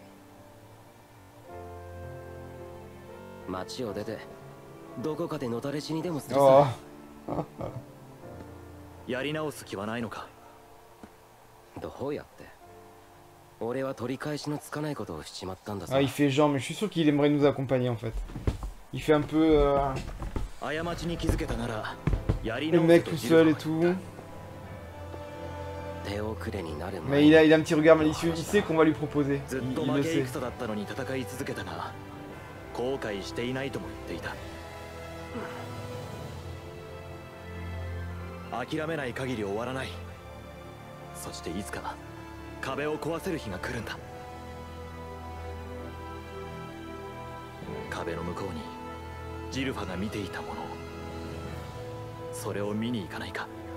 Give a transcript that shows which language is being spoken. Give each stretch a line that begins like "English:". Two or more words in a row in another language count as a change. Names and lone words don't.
Japanese: 町を出てどこかでのたれ死にでもするさ。やり直す気はないのか？どうやって？俺は取り返しのつかないことをしちまったんださ。
French: Ah, il fait genre, mais je suis sûr qu'il aimerait nous accompagner en fait. Il fait un peu le mec tout seul et tout. Mais il a un petit regard malicieux, il sait qu'on va lui proposer. Il le sait.
Japanese: 後悔していないとも言っていた。諦めない限り終わらない。そしていつか壁を壊せる日が来るんだ。壁の向こうにジルファが見ていたもの、それを見に行かないか？